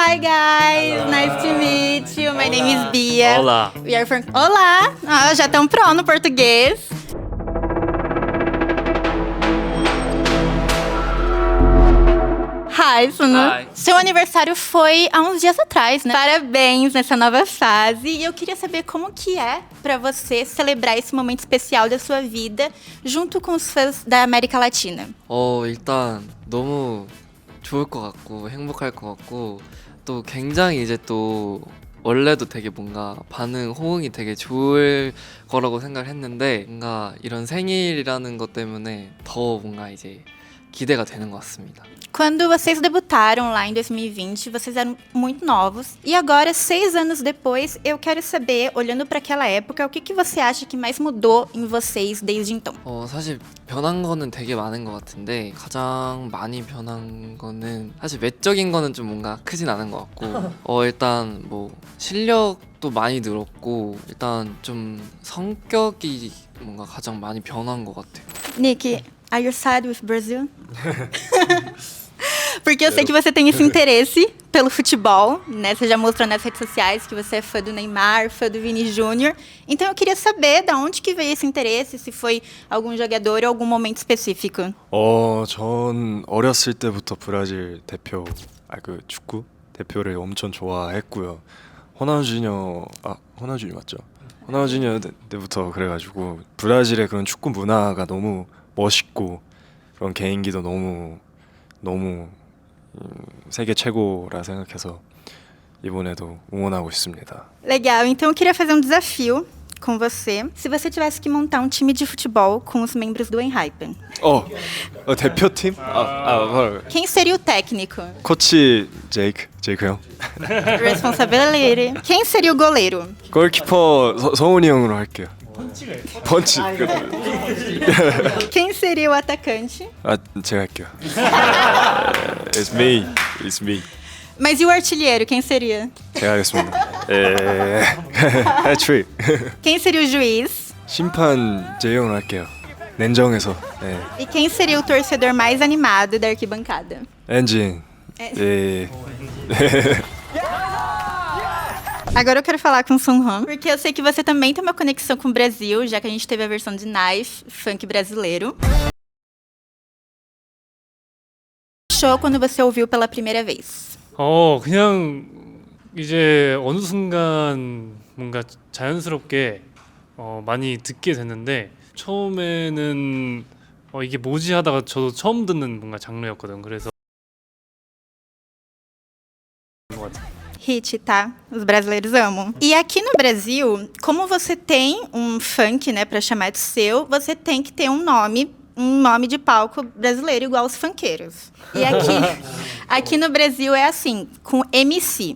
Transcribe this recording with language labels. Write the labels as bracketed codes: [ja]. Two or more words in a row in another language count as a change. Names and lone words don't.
[en] Hi guys, nice to meet you. My name is Bia. [pt] Olá. [en] We are from... [pt] Olá! Ah, já estão pronto no português. [en] Hi, Suno. Hi. [pt] Seu aniversário foi há uns dias atrás, né? Parabéns nessa nova fase. E eu queria saber como que é pra você celebrar esse momento especial da sua vida junto com os fãs da América Latina. [ko] 일단 너무 좋을 것 같고 행복할 것 같고 또 굉장히 이제 또 원래도 되게 뭔가 반응 호응이 되게 좋을 거라고 생각을 했는데 뭔가 이런 생일이라는 것 때문에 더 뭔가 이제 기대가 되는 것 같습니다. [pt] Quando vocês debutaram lá em 2020, vocês eram muito novos. E agora, 6 anos depois, eu quero saber, olhando para aquela época, o que você acha que mais mudou em vocês desde então? [ko] 사실 변한 거는 되게 많은 것 같은데 가장 많이 변한 거는 사실 외적인 거는 좀 뭔가 크진 않은 것 같고 일단 뭐 실력도 많이 늘었고 일단 좀 성격이 뭔가 가장 많이 변한 것 같아요. [en] Nick, are you sad with Brazil? [pt] Porque eu sei que você tem esse interesse pelo futebol, né? Você já mostrou nas redes sociais que você é fã do Neymar, fã do Vini Júnior. Então eu queria saber de onde que veio esse interesse, se foi algum jogador ou algum momento específico. [ko] 전 어렸을 때부터 브라질 대표, 그 축구 대표를 엄청 좋아했고요. 호나우지뉴 맞죠? 호나우지뉴 때부터 그래가지고 브라질의 그런 축구 문화가 너무 멋있고 그런 개인기도 너무 세계 최고라 생각해서 이번에도 응원하고 있습니다. [pt] Legal, então eu queria fazer um desafio com você. Se você tivesse que montar um time de futebol com os membros do Enhypen, [ko] 대표팀? [pt] quem seria o técnico? [ko] 코치 제이크 형. [en] Responsibility. [pt] Quem seria o goleiro? [ko] 골키퍼 성훈이 형으로 할게요. 펀치. [pt] Quem seria o atacante? [ko] 제가 할게요. [en] It's me. [pt] Mas e o artilheiro, quem seria? [ko] 제가 하겠습니다. 해트릭. [pt] Quem seria o juiz? [ko] 심판 제이 형으로 할게요. 냉정해서. [pt] E quem seria o torcedor mais animado da arquibancada? [ko] 엔진. [pt] Agora eu quero falar com o Sunhwan, porque eu sei que você também tem uma conexão com o Brasil, já que a gente teve a versão de Knife, funk brasileiro. Show quando você ouviu pela primeira vez? [ko] 그냥 이제 어느 순간 뭔가 자연스럽게 많이 듣게 됐는데 처음에는 이게 뭐지 하다가 저도 처음 듣는 뭔가 장르였거든. 그래서 [pt] Hit, tá? Os brasileiros amam. E aqui no Brasil, como você tem um funk, né, pra chamar de seu, você tem que ter um nome de palco brasileiro igual os funkeiros. E aqui no Brasil é assim, com MC.